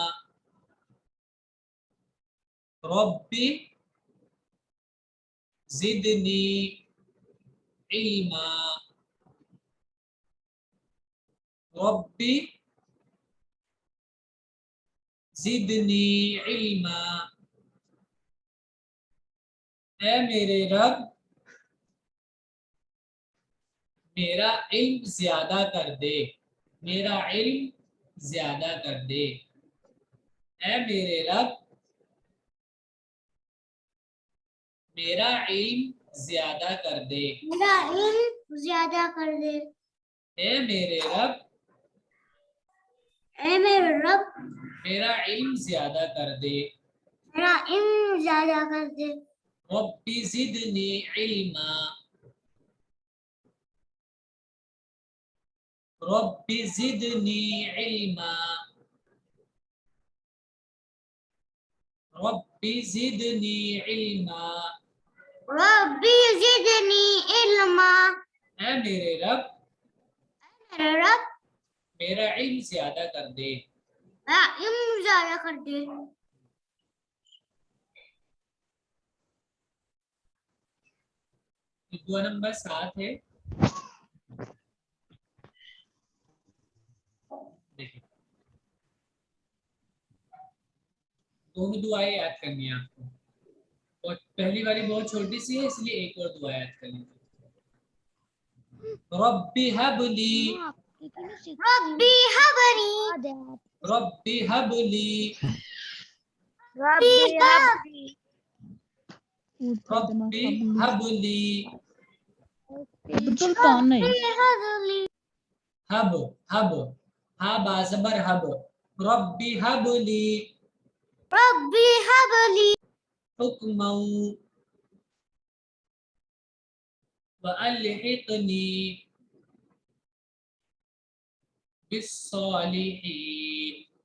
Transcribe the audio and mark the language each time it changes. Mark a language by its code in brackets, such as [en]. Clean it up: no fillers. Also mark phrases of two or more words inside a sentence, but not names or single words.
[ar] رب زدني علما. رب زدني علما. [hi] ऐ मेरे रब मेरा इल्म ज्यादा कर दे, मेरा इल्म ज्यादा कर दे। ऐ मेरे रब मेरा इल्म ज्यादा कर दे। मेरा इल्म ज्यादा कर दे। ऐ मेरे रब ऐ मेरे रब मेरा इल्म ज्यादा कर दे। मेरा इल्म ज्यादा कर दे। [ar] رب زدني علما رب زدني علما. رب زدني علما. رب زدني علما. [hi] ऐ मेरे रब मेरे रब मेरा इल्म ज्यादा कर दे। मेरा इल्म ज्यादा कर दे। दुआ नंबर 7 है। देखिए दोनों दुआएं याद करनी है आपको, और पहली वाली बहुत छोटी सी है इसलिए एक और दुआ याद कर लीजिए। [ar] رب هب لي. رب هب لي. رب هب لي. رب هب لي. رب هب لي. [hi] सुल्तान नहीं, हब हब हा बाज़बर हब। [ar] رب هب لي رب هب لي حكما وألحقني بالصالحين.